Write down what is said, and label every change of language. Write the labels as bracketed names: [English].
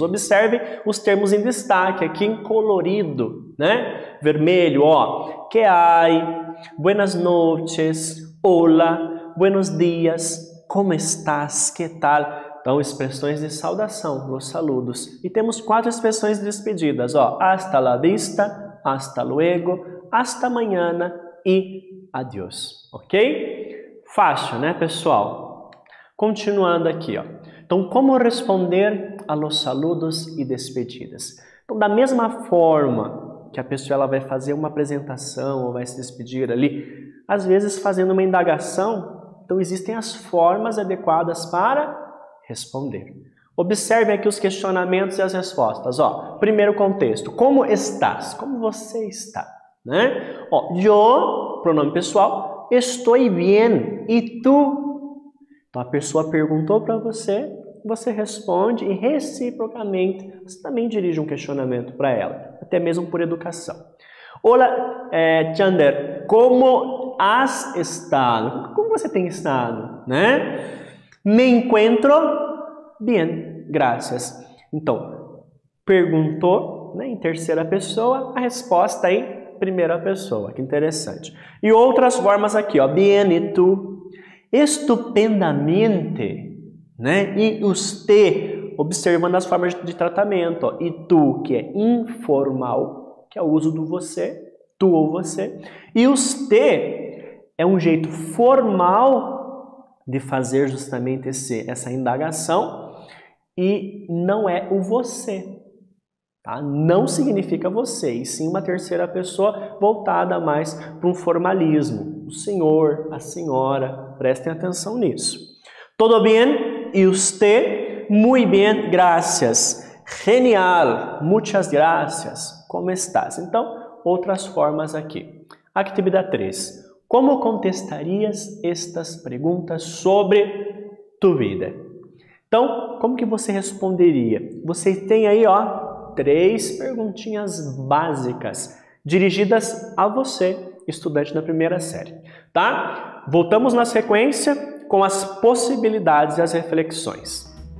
[Portuguese] Observe os termos em destaque aqui em colorido, né? Vermelho, ó. [Spanish] Que hay, buenas noches, hola, buenos dias, como estás, que tal? [Portuguese] Então, expressões de saudação, os saludos. E temos 4 expressões de despedidas, ó. [Spanish] Hasta la vista, hasta luego, hasta mañana e adiós, ok? [Portuguese] Fácil, né, pessoal? Continuando aqui, ó. Então, como responder [Spanish] a los saludos [Portuguese] e despedidas? Então, da mesma forma que a pessoa ela vai fazer uma apresentação ou vai se despedir ali, às vezes fazendo uma indagação, então existem as formas adequadas para responder. Observe aqui os questionamentos e as respostas, ó. Primeiro contexto, [Spanish] como estás? [Portuguese] Como você está? Né? Ó, [Spanish] yo, [Portuguese] pronome pessoal, estou bien. E tu? Então a pessoa perguntou para você, você responde e reciprocamente você também dirige um questionamento para ela, até mesmo por educação. [Spanish] Olá, Chander, como has estado? [Portuguese] Como você tem estado? Né? [Spanish] Me encuentro bien, gracias. [Portuguese] Então, perguntou, né, em terceira pessoa, a resposta em primeira pessoa, que interessante. E outras formas aqui, ó, bien e tu, estupendamente, né? E usted, observando as formas de tratamento, ó, e tu, que é informal, que é o uso do você, tu ou você, e usted é um jeito formal de fazer justamente essa indagação e não é o você. Tá? Não significa você, e sim uma terceira pessoa voltada mais para um formalismo. O senhor, a senhora, prestem atenção nisso. [Spanish] Todo bien? E usted? Muy bien, gracias. Genial, muchas gracias. Como estás? [Portuguese] Então, outras formas aqui. Atividade 3. [Spanish] Como contestarias estas perguntas sobre tu vida? [Portuguese] Então, como que você responderia? Você tem aí, ó, 3 perguntinhas básicas dirigidas a você, estudante da primeira série, tá? Voltamos na sequência com as possibilidades e as reflexões.